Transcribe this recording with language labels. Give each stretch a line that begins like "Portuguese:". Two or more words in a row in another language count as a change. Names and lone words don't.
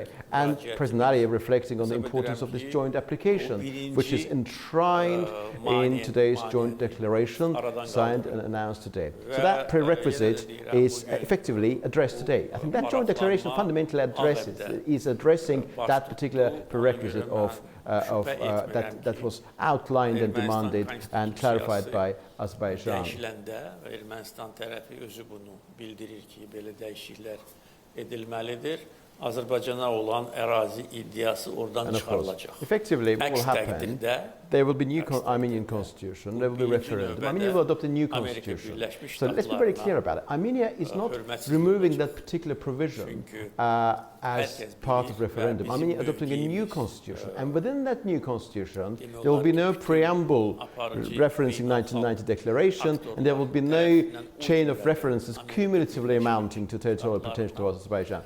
English: And President Aliyev reflecting on the importance of this joint application, which is enshrined in today's joint declaration, signed and announced today. So that prerequisite is effectively addressed today. I think that joint declaration fundamentally is addressing that particular prerequisite that was outlined and demanded and clarified by Azerbaijan.
Azerbaijani: Ermənistan tərəfi özü bunu bildirir ki, belə dəyişikliklər edilməlidir. Azərbaycana olan ərazi iddiası oradan çıxarılacaq.
English: Effectively, what will happen, there will be new Armenian constitution, there will be referendum. Armenia will adopt a new constitution. So let's be very clear about it. Armenia is not removing that particular provision as part of referendum. Armenia adopting a new constitution. And within that new constitution, there will be no preamble referencing 1990 declaration, and there will be no chain of references cumulatively amounting to territorial potential towards Azerbaijan.